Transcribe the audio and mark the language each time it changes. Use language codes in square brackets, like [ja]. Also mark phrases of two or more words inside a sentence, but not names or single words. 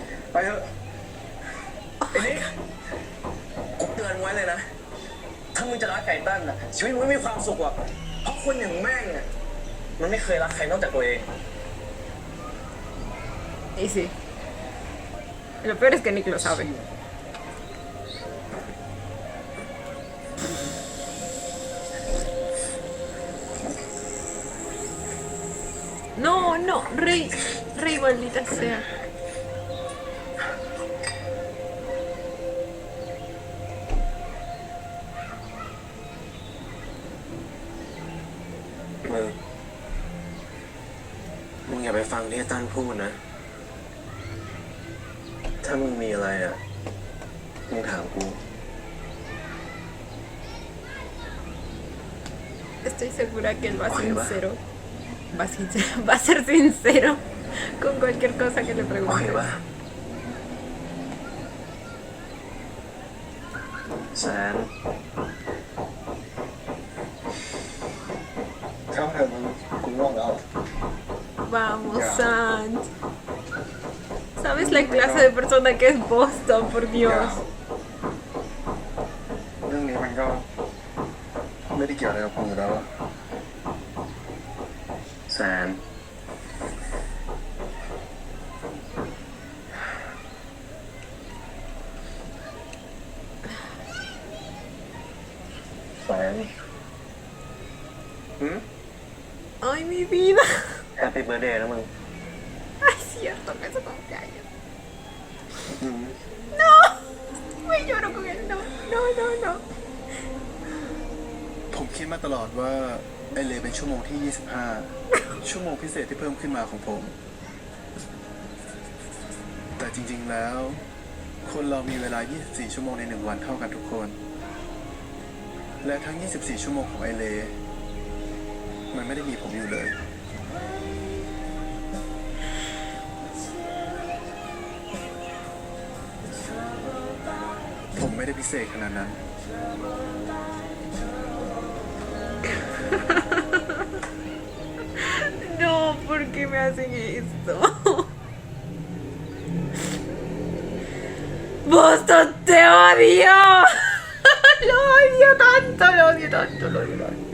[th] ไปเถอะไอ้นี่กูเตือนไว้เลยนะ ถ้ามึงจะรักไก่ตั้นอ่ะชีวิตมึงไม่มีความสุขหรอกเพราะคนอย่างแม่งเนี่ยมันไม่เคยรักใครนอกจากตัวเอง [es] Y sí. Lo peor es que Nick lo sabe. No, no, Rey, Rey, maldita sea. [th] มึงอย่าไปฟังที่ไอ้ตั้นพูดนะ ถ้ามึงมีอะไรอ่ะ มึงถามกู [es] Estoy segura que él va sincero. Va a ser sincero con cualquier cosa que le [th] โอเค [es] pregunte. [th] ป่ะแสนเข้าเถอะมึงกูง่วงแล้ว [es] Vamos, Sant. ¿Sabes la clase de persona que es Boston? Por Dios. [th] เรื่องนี้มันก็ไม่ได้เกี่ยวอะไรกับผมอยู่แล้วอะแสนแสน [es] Ay, mi vida. [en] happy birthday [th] นะมึง [es] Ay, cierto que es su cumpleaños. No. Me lloro con él. No, no, no, no. [th] ผมคิดมาตลอดว่าไอเลเป็นชั่วโมงที่ 25 ชั่วโมงพิเศษที่เพิ่มขึ้นมาของผม แต่จริงๆแล้ว คนเรามีเวลา 24 ชั่วโมงใน1 วันเท่ากันทุกคน และทั้ง 24 ชั่วโมงของไอเลมันไม่ได้มีผมอยู่เลย ผมไม่ได้พิเศษขนาดนั้น [es] No, ¿por qué me hacen esto? ¡Boston, te odio! Lo odio tanto, lo odio tanto, lo odio tanto.